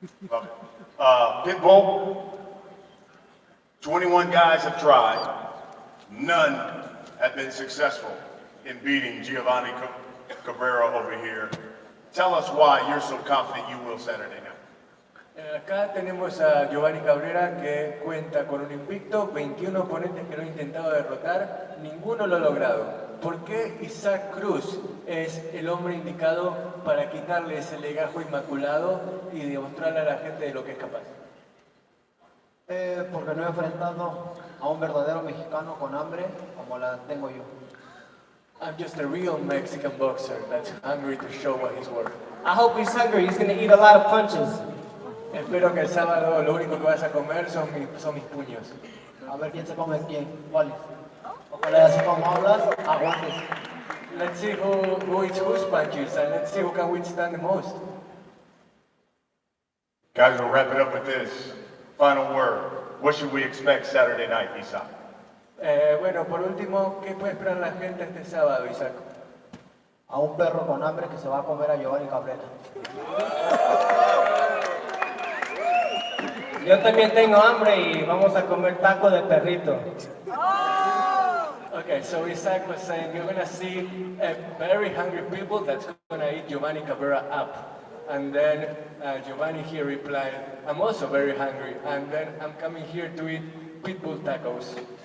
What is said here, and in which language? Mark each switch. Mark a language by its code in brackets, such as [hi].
[en] Love it. Pitbull, 21 guys have tried. None have been successful in beating Giovanni Cabrera over here. Tell us why you're so confident you will Saturday night. [es] Acá tenemos a Giovanni Cabrera que cuenta con un invicto, 21 oponentes que lo han intentado derrotar, ninguno lo ha logrado. ¿Por qué Isaac Cruz es el hombre indicado para quitarle ese legajo inmaculado y demostrarle a la gente de lo que es capaz? Porque no he enfrentado a un verdadero mexicano con hambre como la tengo yo. [en] I'm just a real Mexican boxer that's hungry to show what he's worth. I hope he's hungry. He's going to eat a lot of punches. [es] Espero que el sábado lo único que vas a comer son mis puños. A ver quién se come quién, cuáles. Ojalá así como hablas, aguantes. [en] Let's see who eats whose punches and let's see who can withstand the most. Guys, we'll wrap it up with this. Final word. What should we expect Saturday night, Isaac? [es] Bueno, por último, ¿qué puede esperar la gente este sábado, Isaac? A un perro con hambre que se va a comer a Giovanni Cabrera. Yo también tengo hambre y vamos a comer taco de perrito. [en] Okay, so Isaac was saying you're gonna see very hungry people that's gonna eat Giovanni Cabrera up. And then Giovanni here replied, I'm also very hungry, and then I'm coming here to eat pitbull tacos.